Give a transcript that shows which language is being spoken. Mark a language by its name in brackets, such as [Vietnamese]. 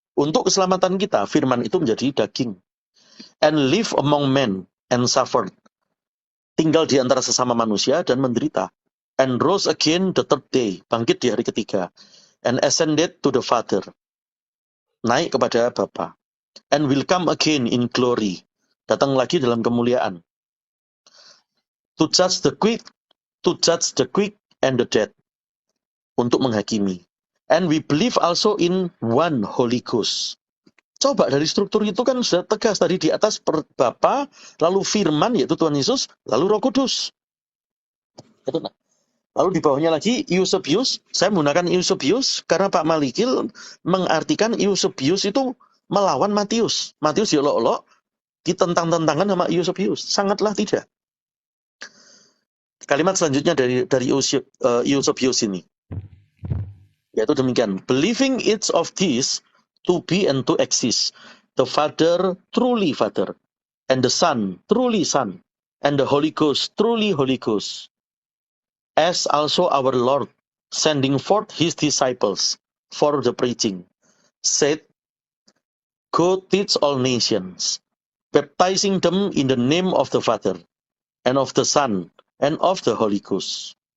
[Indonesian] Untuk keselamatan kita, firman itu menjadi daging. [English] And live among men and suffered. [Indonesian] Tinggal di antara sesama manusia dan menderita. [English] And rose again the third day. [Indonesian] Bangkit di hari ketiga. [English] And ascended to the Father. [Indonesian] Naik kepada Bapa. [English] And will come again in glory. [Indonesian] Datang lagi dalam kemuliaan. [English] To judge the quick and the dead. [Indonesian] Untuk menghakimi. [English] And we believe also in one Holy Ghost. [Indonesian] Coba dari struktur itu kan sudah tegas tadi di atas Bapa, lalu firman yaitu Tuhan Yesus, lalu Roh Kudus. Itu, lalu di bawahnya lagi Eusebius, saya menggunakan Eusebius karena Pak Malikil mengartikan Eusebius itu melawan Matius. Matius diolok-olok, ditentang-tentangan sama Eusebius. Sangatlah tidak. Kalimat selanjutnya dari Eusebius ini, yaitu demikian. [English] Believing each of these to be and to exist, the Father truly Father, and the Son truly Son, and the Holy Ghost truly Holy Ghost, as also our Lord, sending forth his disciples for the preaching, said, Go teach all nations, baptizing them in the name of the Father, and of the Son, and of the Holy Ghost.